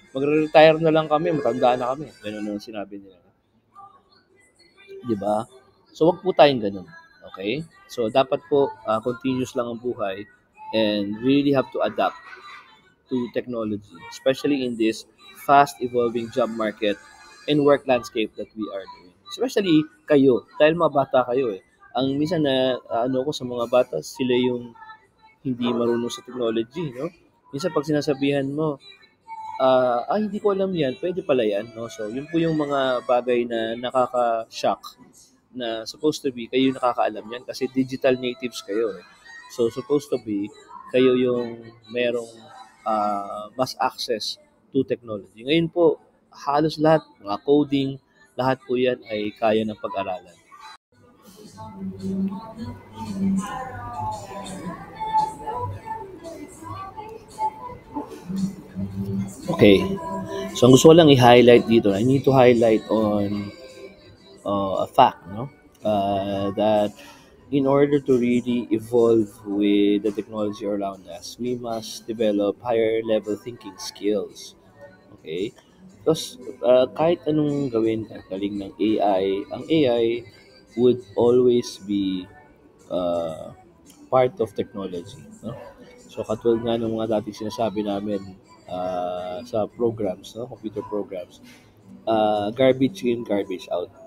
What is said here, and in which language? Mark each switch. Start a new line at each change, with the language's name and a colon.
Filipino: Magre-retire na lang kami, matanda na kami. Ganun ang sinabi nila. Di ba? So, wag po tayong ganun. Okay?
English: So,
Filipino: dapat po,
English: continuous lang ang buhay and really have to adapt to technology, especially in this fast evolving job market and work landscape that we are doing.
Filipino: Especially kayo, dahil mga bata kayo eh. Ang minsan na ano ko sa mga bata, sila yung hindi marunong sa technology, no? Minsan pag sinasabihan mo, hindi ko alam yan, pwede pala yan, no? So, yun po yung mga bagay na nakaka-shock na
English: supposed to be,
Filipino: kayo yung nakakaalam yan kasi digital natives kayo eh.
English: So, supposed to be,
Filipino: kayo yung merong mas
English: access to technology.
Filipino: Ngayon po, halos lahat, mga coding, lahat po yan ay kaya ng pag-aralan. Okay. So, ang gusto ko lang i-highlight dito,
English: I need to highlight on a fact, no? That in order to really evolve with the technology around us, we must develop higher level thinking skills. Okay? Because
Filipino: kahit anong gawin, galing ng
English: AI, ang AI would always be uh, part of technology. No?
Filipino: So katulad nga ng mga dating sinasabi namin sa programs, no?
English: Computer programs, garbage in, garbage out.